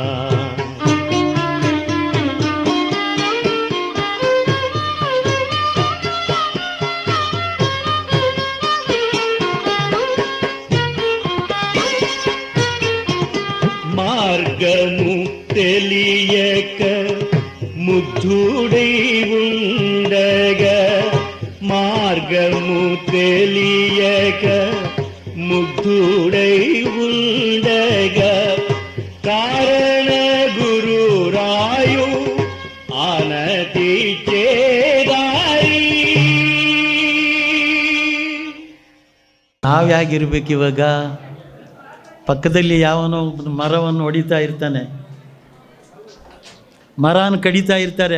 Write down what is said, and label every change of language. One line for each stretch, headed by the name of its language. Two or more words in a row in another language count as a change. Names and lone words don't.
Telugu: మార్గము తెలియక ముగ్ధుడై ఉండగా మార్గము తెలియక ముగ్ధుడై ఉండగా కారణ గురు రాయు ఆనతి చేదారి.
Kannada: ನಾವ್ಯಾಗಿರ್ಬೇಕು ಇವಾಗ? ಪಕ್ಕದಲ್ಲಿ ಯಾವನೋ ಮರವನ್ನು ಹೊಡಿತಾ ಇರ್ತಾನೆ, ಮರನ ಕಡಿತಾ ಇರ್ತಾರೆ.